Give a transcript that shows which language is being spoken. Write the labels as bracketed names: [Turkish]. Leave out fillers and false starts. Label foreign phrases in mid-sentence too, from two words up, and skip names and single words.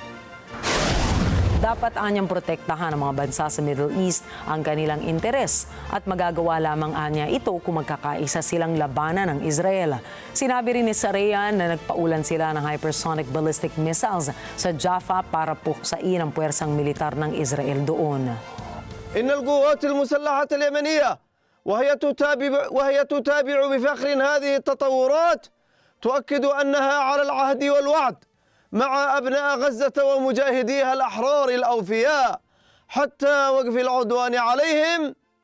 [Filipino] Dapat anyang protektahan ng mga bansa sa [English] Middle East [Filipino] ang kanilang interes at magagawa lamang anya ito kung magkakaisa silang labanan ng Israel. Sinabi rin ni Sarea na nagpaulan sila ng [English] hypersonic ballistic missiles [Filipino] sa Jaffa para puksain ang puwersang militar ng Israel doon. [Arabic] إن القوات المسلحة اليمنية وهي تتابع بفخر هذه التطورات تؤكد أنها على العهد والوعد مع أبناء غزة ومجاهديها الأحرار الأوفياء حتى وقف العدوان عليهم.